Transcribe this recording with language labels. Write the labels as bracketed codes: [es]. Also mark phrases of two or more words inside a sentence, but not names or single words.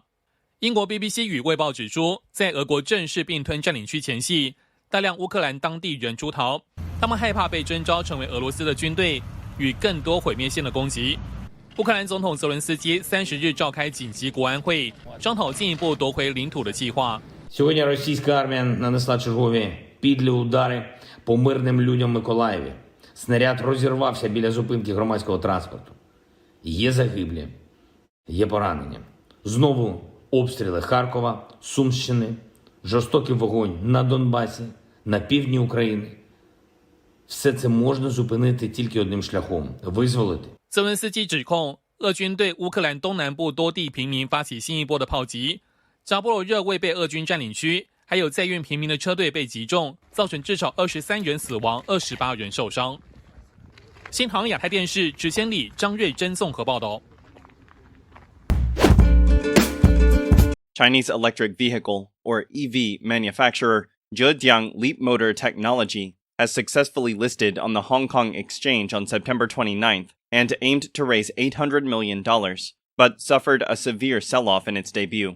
[zh] 英国 BBC 与卫报指出，在俄国正式并吞占领区前夕，大量乌克兰当地人出逃，他们害怕被征召成为俄罗斯的军队，与更多毁灭性的攻击。乌克兰总统泽伦斯基30日召开紧急国安会，商讨进一步夺回领土的计划。 [uk] Сьогодні російська армія нанесла чергові підлі удари по мирним людям в Миколаєві. Снаряд розірвався біля зупинки громадського транспорту. Є загиблі, є поранені. Знову обстріли Харкова, Сумщини, жорстокий вогонь на Донбасі, на півдні України. Все це можна зупинити тільки одним шляхом – визволити. [zh] 泽伦斯基指控俄军对乌克兰东南部多地平民发起新一波的炮击，扎波罗热未被俄军占领区，还有载运平民的车队被击中，造成至少23人死亡，28人受伤。新唐亚太电视池千里、张瑞珍综合报道。 [en] Chinese electric vehicle, or EV, manufacturer Zhejiang Leapmotor Technology has successfully listed on the Hong Kong Exchange on September 29th and aimed to raise $800 million, but suffered a severe sell-off in its debut.